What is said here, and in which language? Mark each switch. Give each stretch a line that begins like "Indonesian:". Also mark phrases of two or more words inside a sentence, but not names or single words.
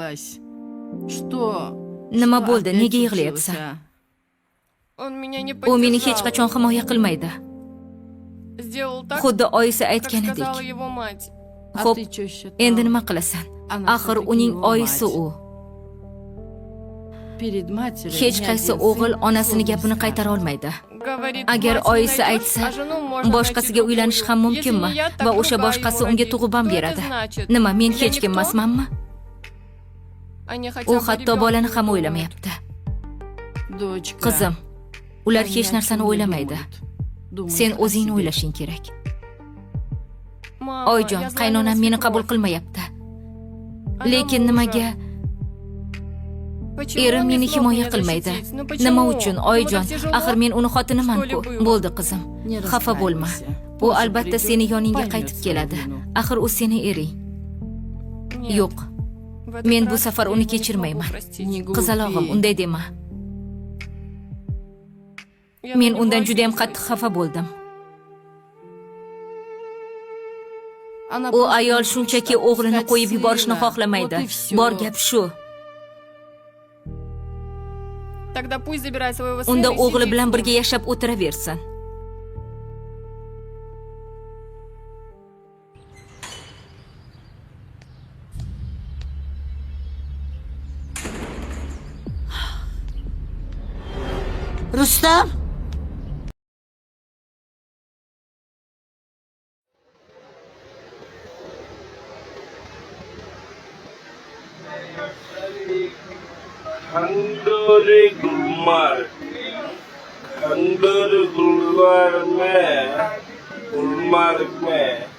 Uzbek: Nima bo'ldi? Nega yig'layapsan?
Russian: Он меня не
Uzbek: U meni hech qachon himoya qilmaydi.
Russian: Сделал так,
Uzbek: Xuddi oyisi
Russian: как
Uzbek: aytganidek.
Russian: сказала его мать.
Uzbek: Xo'p, endi nima qilasan? Axir uning oyisi u. Hech qaysi o'g'il onasining gapini qaytara olmaydi.
Russian: Говорит,
Uzbek: Agar
Russian: мать не
Uzbek: oyisi
Russian: найдёшь,
Uzbek: aytsa,
Russian: а жену можно
Uzbek: boshqasiga
Russian: найти
Uzbek: uylanish ham
Russian: другую.
Uzbek: mumkinmi?
Russian: Если не я, так
Uzbek: Va o'sha
Russian: другая
Uzbek: boshqasi
Russian: его
Uzbek: unga
Russian: родит.
Uzbek: tug'ib ham
Russian: Что это
Uzbek: beradi.
Russian: значит?
Uzbek: Nima, men
Russian: Я
Uzbek: hech kim
Russian: никто?
Uzbek: emasmanmi?
Russian: Они хотя
Uzbek: U
Russian: бы
Uzbek: hatto
Russian: ребёнка
Uzbek: bolani ham
Russian: не
Uzbek: o'ylamayapti. Qizim, ular hech narsani o'ylamaydi. Sen o'zingni o'ylashing kerak.
Russian: Mama,
Uzbek: Oyjon,
Russian: я знаю,
Uzbek: qaynonam
Russian: она
Uzbek: meni
Russian: свекровь.
Uzbek: qabul qilmayapti.
Russian: Она
Uzbek: Lekin
Russian: мужа.
Uzbek: nimaga
Russian: Почему
Uzbek: erim
Russian: он не
Uzbek: meni
Russian: смог
Uzbek: himoya
Russian: меня
Uzbek: qilmaydi?
Russian: защитить? Ну почему?
Uzbek: Nima uchun,
Russian: Ему
Uzbek: Oyjon?
Russian: так тяжело?
Uzbek: Axir men uni xotiniman-ku.
Russian: Что ли было?
Uzbek: Bo'ldi qizim. Xafa bo'lma. U albatta seni yoningga qaytib keladi. Axir u seni ering. Yo'q.
Russian: В этот
Uzbek: Men bu
Russian: раз
Uzbek: safar
Russian: я
Uzbek: uni
Russian: его не
Uzbek: kechirmayman.
Russian: смогу простить.
Uzbek: Qizalog'im, unday dema.
Russian: Я
Uzbek: Men
Russian: на
Uzbek: undan
Russian: него
Uzbek: juda ham
Russian: обиделась.
Uzbek: qattiq xafa bo'ldim.
Russian: Она
Uzbek: U
Russian: просто
Uzbek: ayol
Russian: не
Uzbek: shunchaki
Russian: хочет
Uzbek: o'g'lini
Russian: отпускать
Uzbek: qo'yib yuborishni
Russian: сына.
Uzbek: xohlamaydi.
Russian: Вот и всё.
Uzbek: Bor gap shu.
Russian: Тогда пусть забирает своего сына
Uzbek: Unda
Russian: и
Uzbek: o'g'li
Russian: сидит
Uzbek: bilan
Russian: с ним.
Uzbek: birga yashab o'tiraversin. Rustam?
Hindi: खंडोरी गुलमर्ग खंडोरी गुलमर्ग में